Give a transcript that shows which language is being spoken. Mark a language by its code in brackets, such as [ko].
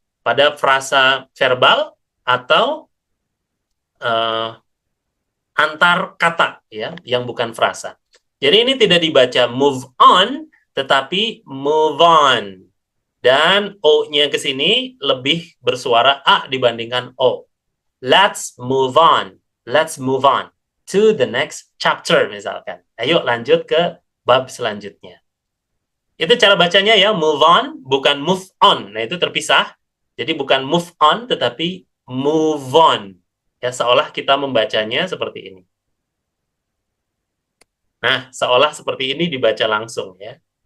[id] Pada frasa verbal atau antar kata ya, yang bukan frasa. Jadi ini tidak dibaca move on, tetapi move on. Dan O-nya ke sini lebih bersuara A dibandingkan O. [en] Let's move on. Let's move on to the next chapter [id] misalkan. Ayo lanjut ke bab selanjutnya. Itu cara bacanya ya, move on, bukan move on. Nah itu terpisah. Jadi bukan move on, tetapi move on. Ya, seolah kita membacanya seperti ini. Nah, seolah seperti ini dibaca langsung ya.